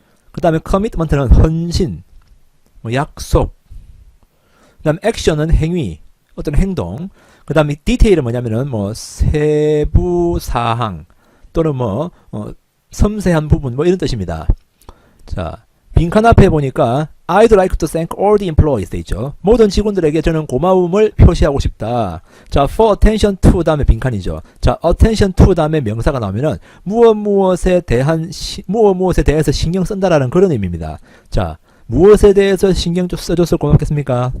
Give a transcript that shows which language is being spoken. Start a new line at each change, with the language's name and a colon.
Korean: 그 다음에 commitment는 헌신, 뭐 약속. 그 다음 액션은 행위, 어떤 행동. 그 다음에 디테일은 뭐냐면은 뭐 세부 사항 또는 뭐 섬세한 부분 뭐 이런 뜻입니다. 자, 빈칸 앞에 보니까
English: I'd like to thank all the employees
Korean: 돼 있죠. 모든 직원들에게 저는 고마움을 표시하고 싶다. 자, for attention to 다음에 빈칸이죠. 자, attention to 다음에 명사가 나오면은 무엇에 대해서 신경 쓴다라는 그런 의미입니다. 자, 무엇에 대해서 신경 좀 써줘서 고맙겠습니까?